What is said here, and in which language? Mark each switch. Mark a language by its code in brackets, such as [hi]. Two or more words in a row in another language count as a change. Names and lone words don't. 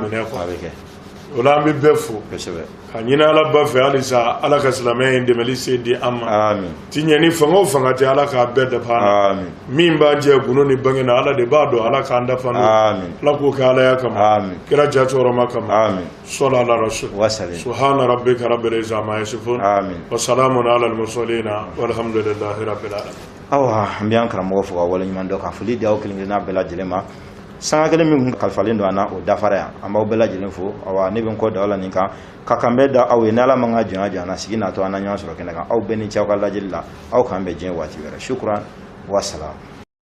[bm] minɛ kɔnɔ o la an bɛ bɛɛ fo ka ɲini ala ba fɛ halisa ala ka silamɛya in dɛmɛli se di an ma ti ɲɛ ni fanga o fanga tɛ ala k'a bɛɛ dafa an na min b'a jɛ gundo ni bange na ala de b'a dɔn ala k'an dafa n'o ala k'o kɛ alaya kama kira jatɔrɔma kama sɔla ala rasul [ar] سبحان ربك رب العزة عما يصفون وسلام على المرسلين والحمد لله رب العالمين [bm] awa an bɛ an karamɔgɔ fo ka waleɲuman dɔn ka foli di aw kelen-kelenna bɛɛ lajɛlen ma sanga kelen min kalifalen don an na o dafara yan an b'aw bɛɛ lajɛlen fo awa ne bɛ n kɔ da aw la nin kan ka kan bɛ da aw ye n'ala man ka jɔnya jɔ an na sigi natɔ an na ɲɔgɔn sɔrɔ kɛnɛ kan aw bɛɛ ni ce aw ka lajɛli la aw k'an bɛn diɲɛ waati wɛrɛ [ar] شكرا والسلام